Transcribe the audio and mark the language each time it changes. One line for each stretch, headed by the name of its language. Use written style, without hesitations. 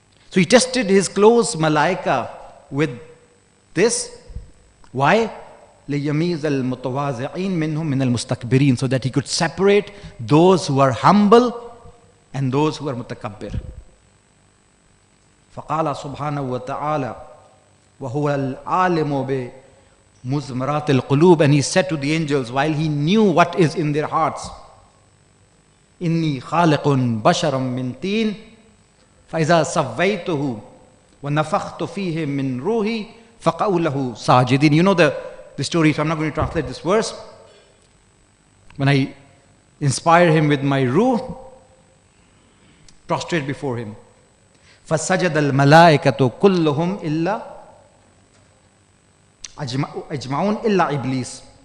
English: So he tested his close malaika with this. Why?
Arabic: لِيَمِيزَ الْمُتَوَاضِعِينَ مِنْهُمْ مِنَ الْمُسْتَكْبِرِينَ,
English: so that he could separate those who are humble and those who are mutakabbir.
Arabic: فَقَالَ سُبْحَانَهُ وَتَعَالَى وَهُوَ الْعَالِمُ بِمُزْمَرَاتِ الْقُلُوبِ,
English: and he said to the angels while he knew what is in their hearts,
Arabic: إِنِّي خَالِقٌ بَشَرًا مِّن طِينٍ فَإِذَا سَوَّيْتُهُ وَنَفَخْتُ فِيهِ مِّن رُوحِي فَقَعُوا لَهُ سَاجِدِينَ.
English: You know the story, so I'm not going to translate this verse. When I inspire him with my ruh, prostrate before him.
Arabic: فَسَجَدَ الْمَلَائِكَةُ كُلُّهُمْ إِلَّا أَجْمَعُونَ إِلَّا إِبْلِيسَ.